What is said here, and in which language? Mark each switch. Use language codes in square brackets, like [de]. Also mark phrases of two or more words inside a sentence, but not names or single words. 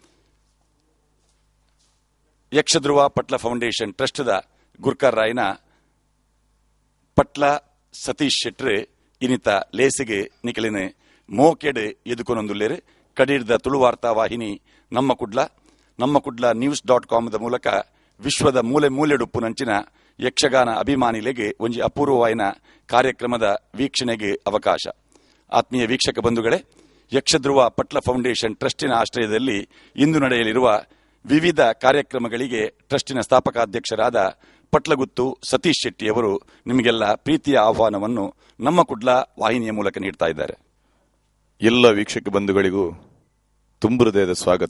[tcy] ಯಕ್ಷಧ್ರುವ ಪಟ್ಲ ಫೌಂಡೇಶನ್ ಟ್ರಸ್ಟ್ದ ಗುರ್ಕರ್ ರಾಯ್ನ ಪಟ್ಲ ಸತೀಶ್ ಶೆಟ್ರೆ ಇನ್ನಿತ ಲೇಸಿಗೆ ನಿಕಲಿನ ಮೋಕೆಡ್ ಎದುಕೊನೊಂದುಲ್ಲೇರು ಕಡೀರ್ದ ತುಳುವಾರ್ತಾ ವಾಹಿನಿ ನಮ್ಮ ಕುಡ್ಲ news.com ಮೂಲಕ ವಿಶ್ವದ ಮೂಲೆ ಮೂಲೆಡುಪ್ಪುನಂಚಿನ ಯಕ್ಷಗಾನ ಅಭಿಮಾನಿಲೆಗೆ ಒಂಜಿ ಅಪೂರ್ವವಾಯಿನ ಕಾರ್ಯಕ್ರಮದ ವೀಕ್ಷಣೆಗೆ ಅವಕಾಶ. [kn] ಆತ್ಮೀಯ ವೀಕ್ಷಕ ಬಂಧುಗಳೇ, ಯಕ್ಷಧ್ರುವ ಪಟ್ಲ ಫೌಂಡೇಶನ್ ಟ್ರಸ್ಟಿನ ಆಶ್ರಯದಲ್ಲಿ ಇಂದು ನಡೆಯಲಿರುವ ವಿವಿಧ ಕಾರ್ಯಕ್ರಮಗಳಿಗೆ ಟ್ರಸ್ಟಿನ ಸ್ಥಾಪಕಾಧ್ಯಕ್ಷರಾದ ಪಟ್ಲಗುತ್ತು ಸತೀಶ್ ಶೆಟ್ಟಿಯವರು ನಿಮಗೆಲ್ಲ ಪ್ರೀತಿಯ ಆಹ್ವಾನವನ್ನು ನಮ್ಮ ಕುಡ್ಲ ವಾಹಿನಿಯ ಮೂಲಕ ನೀಡ್ತಾ ಇದ್ದಾರೆ. ಎಲ್ಲ ವೀಕ್ಷಕ ಬಂಧುಗಳಿಗೂ ತುಂಬು ಹೃದಯದ ಸ್ವಾಗತ.